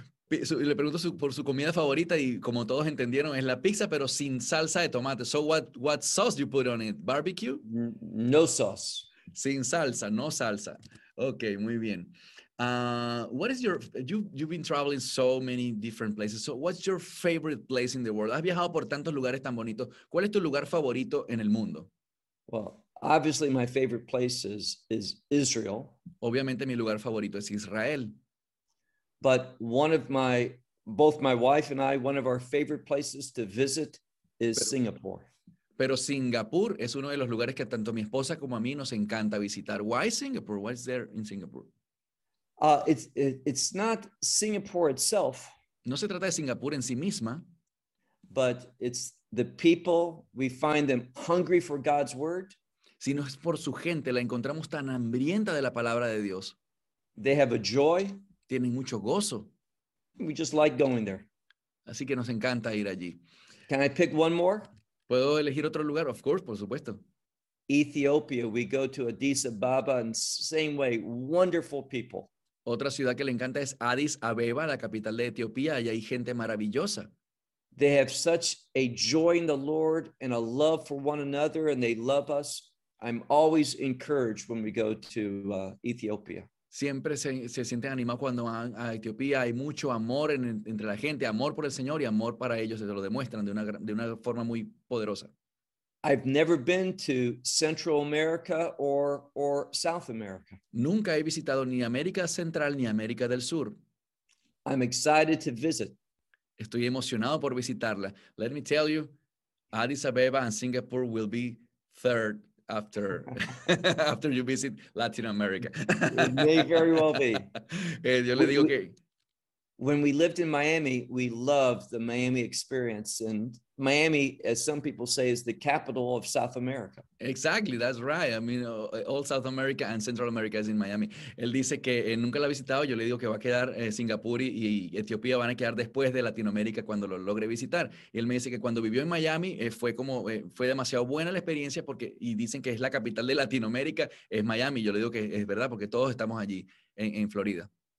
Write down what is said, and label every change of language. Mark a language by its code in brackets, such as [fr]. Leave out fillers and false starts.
[es] Le pregunto por su comida favorita y como todos entendieron es la pizza pero sin salsa de tomate. [en] So what sauce you put on it? Barbecue? No sauce. [es] Sin salsa, no salsa. Okay, muy bien. [en] What is your you've been traveling so many different places. So what's your favorite place in the world? [es] Has viajado por tantos lugares tan bonitos. ¿Cuál es tu lugar favorito en el mundo? [en] Well, obviously my favorite place is Israel. [es] Obviamente mi lugar favorito es Israel. [en] But one of my, both my wife and I, one of our favorite places to visit is Singapore. [es] Pero Singapur es uno de los lugares que tanto mi esposa como a mí nos encanta visitar. [en] Why Singapore? What's there in Singapore? It's not Singapore itself. [es] No se trata de Singapur en sí misma. [en] But it's the people, we find them hungry for God's word. [es] Sino es por su gente, la encontramos tan hambrienta de la palabra de Dios. [en] They have a joy. [es] Tienen mucho gozo. [en] We just like going there. [es] Así que nos encanta ir allí. [en] Can I pick one more? [es] ¿Puedo elegir otro lugar? [en] Of course, [es] por supuesto. [en] Ethiopia, we go to Addis Ababa and same way, wonderful people. [es] Otra ciudad que le encanta es Addis Abeba, la capital de Etiopía, y hay gente maravillosa. [en] They have such a joy in the Lord and a love for one another and they love us. I'm always encouraged when we go to Ethiopia. [es] Siempre se siente animado cuando van a Etiopía. Hay mucho amor entre la gente, amor por el Señor y amor para ellos. Se lo demuestran de una forma muy poderosa. [en] I've never been to Central America or South America. [es] Nunca he visitado ni América Central ni América del Sur. [en] I'm excited to visit. [es] Estoy emocionado por visitarla. [en] Let me tell you, Addis Abeba and Singapore will be third after you visit Latin America. It may very well be. [es] Yo le digo que... [en] When we lived in Miami, we loved the Miami experience. And Miami, as some people say, is the capital of South America. Exactly, that's right. I mean, all South America and Central America is in Miami. [es] Él dice que nunca la ha visitado. Yo le digo que va a quedar Singapur y Etiopía van a quedar después de Latinoamérica cuando lo logre visitar. Y él me dice que cuando vivió en Miami fue demasiado buena la experiencia porque y dicen que es la capital de Latinoamérica, es Miami. Yo le digo que es verdad porque todos estamos allí en Florida.